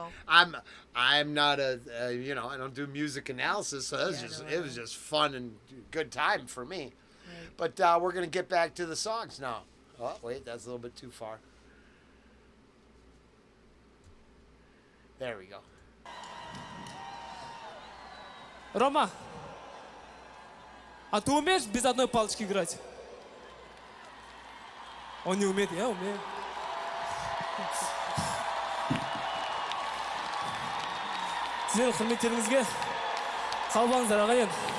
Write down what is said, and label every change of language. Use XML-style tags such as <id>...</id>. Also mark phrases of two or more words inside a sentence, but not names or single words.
<en>I'm not I don't do music analysis, so it was just fun and good time for me. Right. But we're gonna get back to the songs now. Oh wait, that's a little bit too far. There we go.</en> <ru>Рома, а ты умеешь без одной палочки играть? Он не умеет, я умею.</ru> <kk>Сіздердің құрметтеріңізге қалбаңыздар ағайын.</kk>